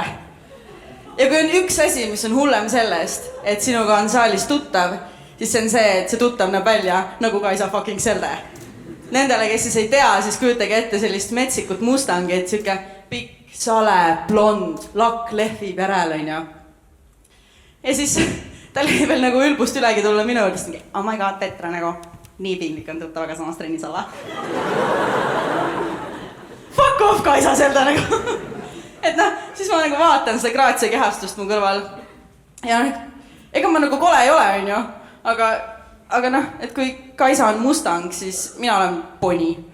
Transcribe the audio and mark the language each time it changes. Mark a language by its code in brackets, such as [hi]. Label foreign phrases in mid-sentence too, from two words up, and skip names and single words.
[et] Ja kui on üks asi, mis on hullem sellest, et sinuga on saalis tuttav, siis see on see, et see tuttav näeb välja nagu Kaisa fucking Selde. Nendele, kes siis ei tea, siis kujutage ette sellist metsikut mustangi, et siuke pikk, sale, blond, lakk lehvib järel, on ju. Ja siis tal ei veel nagu ülbust ülegi tulla minu juurde, siis [en] oh my god, [et] Petra nagu nii piinlik on tuttavaga samas trennis olla. [en] Fuck off, [et] Kaisa Selda nagu. Et noh, siis ma nagu vaatan seda Graatsia kehastust mu kõrval. Ja ega ma nagu kole ei ole, on ju. Aga noh, et kui Kaisa on mustang, siis mina olen poni.